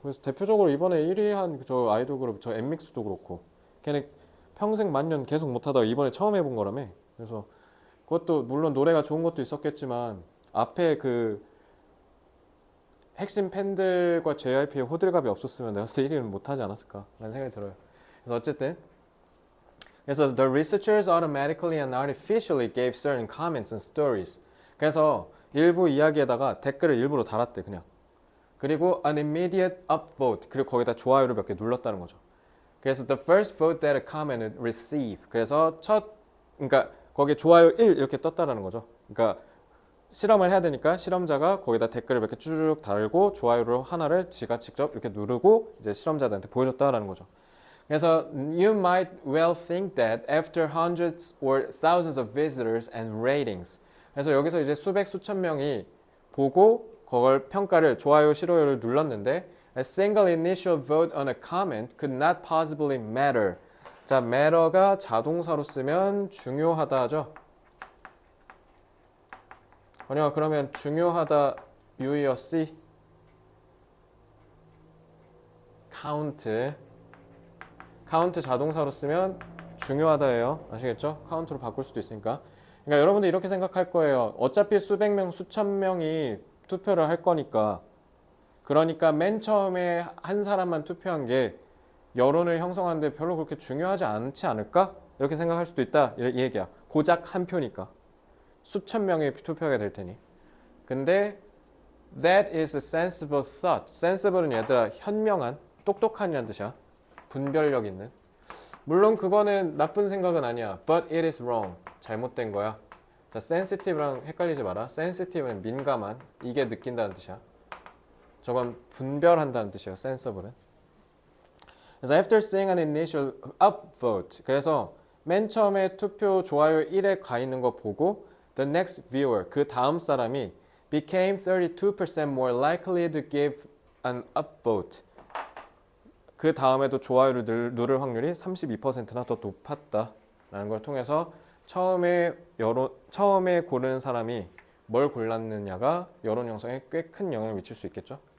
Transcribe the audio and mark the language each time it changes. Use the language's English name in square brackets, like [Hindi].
[Korean] 그래서 대표적으로 이번에 1위 한 저 아이돌 그룹 저 엠믹스도 그렇고 걔네 평생 만년 계속 못하다가 이번에 처음 해본 거라며. 그래서 그것도 물론 노래가 좋은 것도 있었겠지만 앞에 그 핵심 팬들과 JYP의 호들갑이 없었으면 내가 1위는 못하지 않았을까라는 생각이 들어요. 그래서 어쨌든 그래서 [English] the researchers automatically and artificially gave certain comments and stories. [Korean] 그래서 일부 이야기에다가 댓글을 일부러 달았대 그냥. 그리고 [English] an immediate upvote. [Korean] 그리고 거기다 좋아요를 몇 개 눌렀다는 거죠. 그래서 [English] the first vote that a comment would receive. [Korean] 그래서 그러니까 거기에 좋아요 1 이렇게 떴다라는 거죠. 그러니까 실험을 해야 되니까 실험자가 거기다 댓글을 몇 개 쭉 달고 좋아요로 하나를 지가 직접 이렇게 누르고 이제 실험자들한테 보여줬다라는 거죠. 그래서 [English] you might well think that after hundreds or thousands of visitors and ratings. [Korean] 그래서 여기서 이제 수백 수천 명이 보고 그걸 평가를 좋아요 싫어요를 눌렀는데 [English] a single initial vote on a comment could not possibly matter. [Korean] 자, matter가 자동사로 쓰면 중요하다죠. 아니요, 그러면 중요하다 U이어 C count 자동사로 쓰면 중요하다예요. 아시겠죠? count로 바꿀 수도 있으니까. 그러니까 여러분들 이렇게 생각할 거예요. 어차피 수백 명, 수천 명이 투표를 할 거니까. 그러니까 맨 처음에 한 사람만 투표한 게 여론을 형성하는데 별로 그렇게 중요하지 않지 않을까? 이렇게 생각할 수도 있다. 이 얘기야. 고작 한 표니까. 수천 명이 투표하게 될 테니. 근데 [English] that is a sensible thought. [Korean] sensible은 얘들아 현명한, 똑똑한이라는 뜻이야. 분별력 있는. 물론 그거는 나쁜 생각은 아니야. [English] But it is wrong. [Korean] 잘못된 거야. 자, sensitive랑 헷갈리지 마라. sensitive는 민감한, 이게 느낀다는 뜻이야. 저건 분별한다는 뜻이에요. sensible은. 그래서 [English] after seeing an initial upvote. [Korean] 그래서 맨 처음에 투표 좋아요 1에 가 있는 거 보고 [English] the next viewer, [Korean] 그 다음 사람이 [English] became 32% more likely to give an upvote. [Korean] 그 다음에도 좋아요를 누를 확률이 32%나 더 높았다라는 걸 통해서 처음에 고른 사람이 뭘 골랐느냐가 여론 형성에 꽤 큰 영향을 미칠 수 있겠죠.